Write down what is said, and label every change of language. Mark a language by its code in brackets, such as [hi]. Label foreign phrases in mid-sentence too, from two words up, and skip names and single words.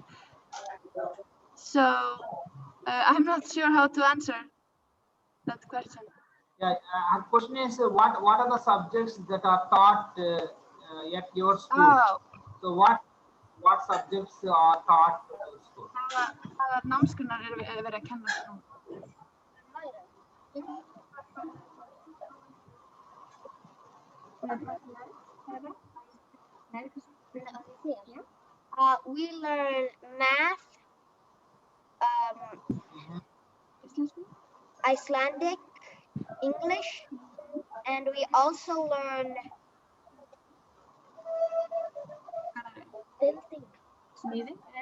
[en] So I'm not sure how to answer that question. Yeah, our question is what are the subjects that are taught at your school? Oh. So what subjects are taught at your school? [is] Hvaða námsgreinar verið að kenna nú? [en] We learn math, Icelandic, English, and we also learn music.